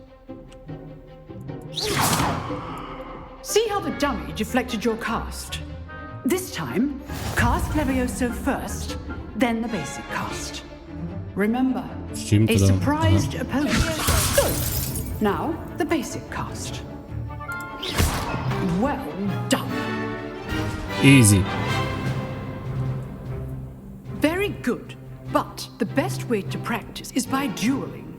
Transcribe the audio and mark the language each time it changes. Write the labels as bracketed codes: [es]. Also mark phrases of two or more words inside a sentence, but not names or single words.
[en] See how the dummy deflected your cast? This time, cast Levioso first, then the basic cast. Remember, [sk] S čím a teda? [en] surprised opponent. Good. Now, the basic cast. Well done. Easy. Very good. But the best way to practice is by dueling.